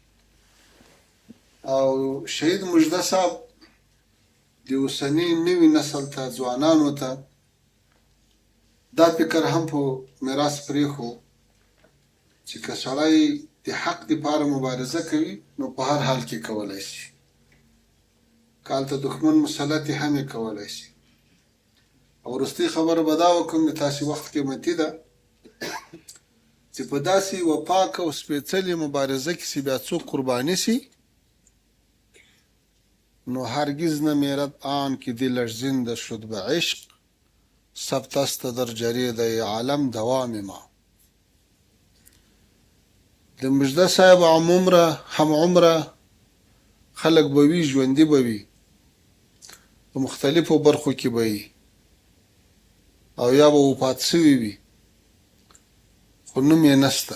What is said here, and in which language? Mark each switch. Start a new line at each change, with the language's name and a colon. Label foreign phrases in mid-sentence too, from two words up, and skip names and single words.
Pashto: او شهید مژده صاحب د اوسني نوي نسل ته، ځوانانو ته دا فکر هم په میراث پرېښو چې که سړی د حق دپاره مبارزه کوي نو په هر حال کې کولی شي، که هلته دښمن مسلط یې هم یې کولی شي. او وروستۍ خبره به دا وکړم، د تاسې وخت قیمتي ده، چې په داسې یوه پاکه او سپېڅلې مبارزه کې چې بیا څوک قرباني شي،
Persian: نو هرگز نمیرد آن که دلش زنده شد به عشق، ثبت است در جریده عالم دوام ما.
Pashto: د مژده صاحب هم عمره خلک به وي، ژوندي به وي، په مختلفو برخو کې به وي او یا به وفات سوي وي، خو نوم یې نسته.